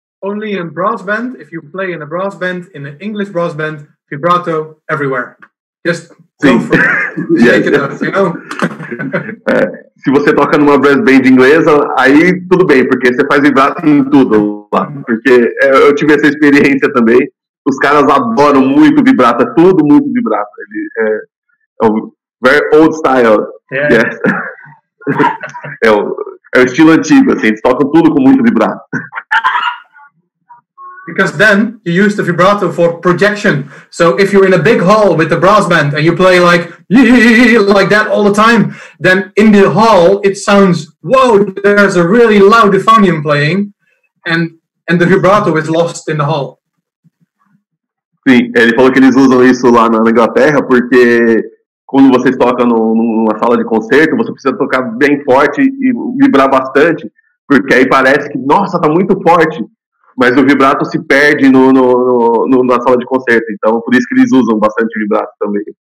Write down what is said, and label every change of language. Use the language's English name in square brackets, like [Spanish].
[English] Only in brass band, if you play in a brass band, in an English brass band, vibrato everywhere. Just go for it. Shake it up, you know? [Portuguese] Se você toca numa brass band inglesa, aí tudo bem, porque você faz vibrato em tudo lá. Porque eu tive essa experiência também. Os caras adoram muito vibrato, é tudo muito vibrato. É o [English] very old style. Yeah. Yes. [Portuguese] É o estilo antigo, assim, eles tocam tudo com muito vibrato. [English] Because then you use the vibrato for projection. So if you're in a big hall with a brass band and you play like that all the time, then in the hall it sounds, whoa, there's a really loud euphonium playing, and the vibrato is lost in the hall. [Portuguese] Sim, ele falou que eles usam isso lá na Inglaterra porque quando vocês tocam numa sala de concerto, você precisa tocar bem forte e vibrar bastante, porque aí parece que, nossa, tá muito forte, mas o vibrato se perde na sala de concerto, então por isso que eles usam bastante vibrato também.